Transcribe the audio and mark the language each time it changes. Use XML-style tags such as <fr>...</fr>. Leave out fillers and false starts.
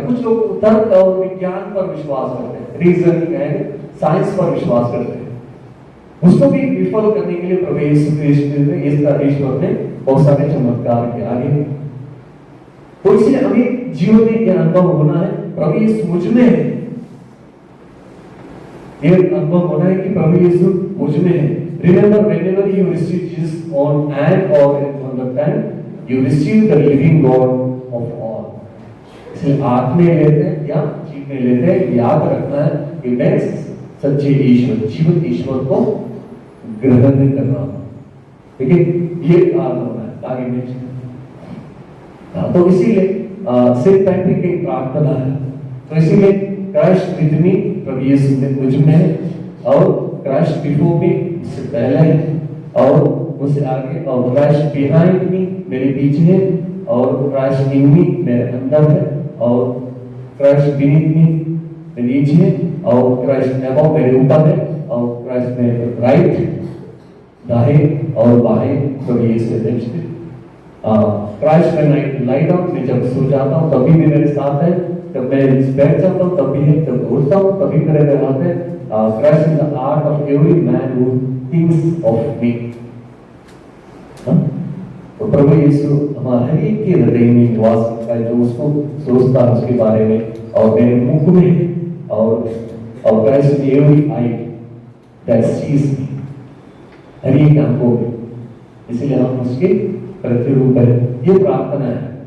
<hi>कुछ लोग तर्क और विज्ञान पर विश्वास करते हैं,</hi> <en>reasoning and science</en> <hi>पर विश्वास करते हैं, उसको भी विफल करने के लिए प्रभु यीशु क्रिस्ट ने, ईश्वर ने बहुत सारे चमत्कार किए आगे। तो इसलिए हमें जीवन में यह अनुभव होना है, प्रभु यीशु मुझ में है। ये अनुभव होना है कि प्रभु यीशु मुझ में है।</hi> <en>Remember, whenever you receive Jesus on hand or on the pen, you receive the living God of all.</en> <hi>इसलिए आत्मा में लेते हैं या जीव में लेते हैं, याद रखना है कि मैं सच्चे ईश्वर, जीवित ईश्वर को ग्रहण नहीं कर रहा हूँ। ठीक है, ये याद होना है आगे में। तो इसीलिए सेंट पैट्रिक की प्रार्थना है। तो इसीलिए</hi> <en>Christ with me,</en> <hi>प्रभु यीशु में मुझ में है, और</hi> <en>Christ before me,</en> <hi>उससे पहले है, और उससे आगे, और</hi> <en>Christ behind me,</en> <hi>मेरे पीछे है, और</hi> <en>Christ in me,</en> <hi>मेरे अंदर है, और</hi> <en>Christ beneath me,</en> <hi>मेरे नीचे है, और</hi> <en>Christ above,</en> <hi>मेरे ऊपर है, और क्राइस्ट मेरे राइट, दाएं और बाएं, प्रभु यीशु नेक्स्ट। क्राइस्ट में लाई डाउन, मैं जब सो जाता हूँ तभी भी मेरे साथ है, जब मैं बैठ जाता हूँ तब भी है, जब उठता हूँ तभी मेरे साथ है।</hi> <en>Christ is the heart of every man who thinks of me.</en> <hi>तो प्रभु यीशु हमारे एक के हृदय में निवास करता है, जो उसको सोचता है उसके बारे में, और मेरे मुख में, और</hi> <en>Christ in every eye that sees me,</en> <hi>हर एक आंखों में, इसलिए हम उसके प्रतिरूप है। ये प्रार्थना है।</hi>